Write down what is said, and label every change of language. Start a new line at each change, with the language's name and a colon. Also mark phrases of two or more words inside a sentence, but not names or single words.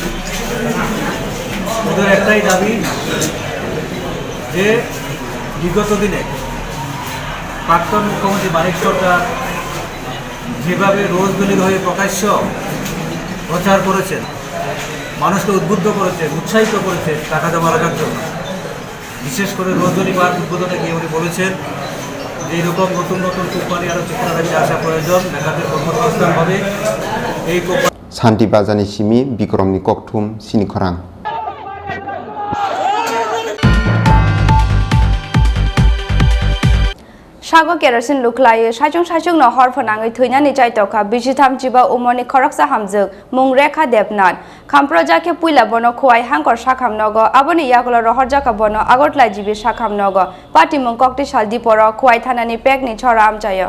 Bangla: ওদের একটাই দাবি যে বিগত দিনে প্রাক্তন মুখ্যমন্ত্রী মানিক সরকার যেভাবে রোজবেলির হয়ে প্রকাশ্য প্রচার করেছেন, মানুষকে উদ্বুদ্ধ করেছেন, উৎসাহিত করেছেন টাকা জমা রাখার জন্য। বিশেষ করে রোজবেলি পার্ক উদ্বোধনে গিয়ে উনি বলেছেন যে এইরকম নতুন নতুন কোম্পানি আরও ত্রিপুরা রাজ্যে আসা প্রয়োজন, মেধাদের কর্মসংস্থান হবে। এই
Kok Borok: शान्ति बाजारनि सिमी बिक्रमनि ककथुम चिनी खरां। सागो केरोसिन लुखलायो साइचुं न हर फनाङै थैनानै जायतखा 23 उमनि खरकसा हामजोग मुं रेखा देबनाथ खामप्र जाके पुइला बनो खुवाइ हांकर साखाम नग आबनि यागल रहर जाका बनो आगरतला जिबि साखाम नग पार्टी मुं कक्ति सालदि पर खुवाइ थानानि पेकनि छरा आमचायो